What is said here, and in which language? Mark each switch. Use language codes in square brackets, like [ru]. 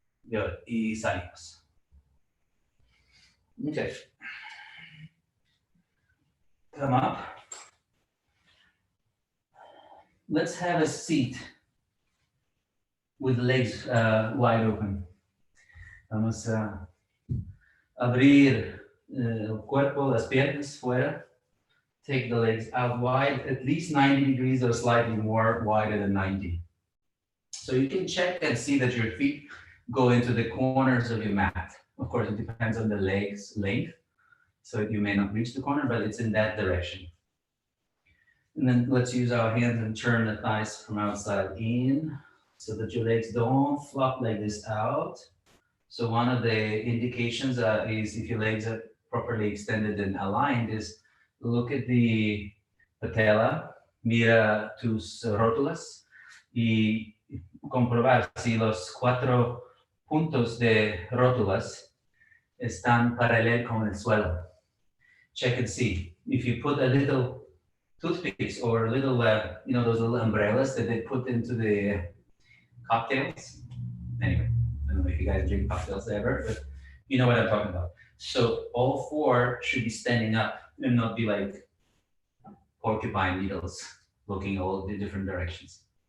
[es] Good, y salimos. [en] Okay. Come up. Let's have a seat with the legs wide open. [es] Vamos a abrir el cuerpo, las piernas fuera. [en] Take the legs out wide, at least 90 degrees or slightly more wider than 90. So you can check and see that your feet go into the corners of your mat. Of course, it depends on the leg's length. So you may not reach the corner, but it's in that direction. And then let's use our hands and turn the thighs from outside in so that your legs don't flop like this out. So one of the indications is if your legs are properly extended and aligned is look at the patella, [es] mira tus rótulas y comprobar si los cuatro puntos de rótulas están paralel con el suelo. [en] Check and see. If you put a little toothpicks or little, those little umbrellas that they put into the cocktails. Anyway, I don't know if you guys drink cocktails ever, but you know what I'm talking about. So all four should be standing up and not be like porcupine needles looking all the different directions.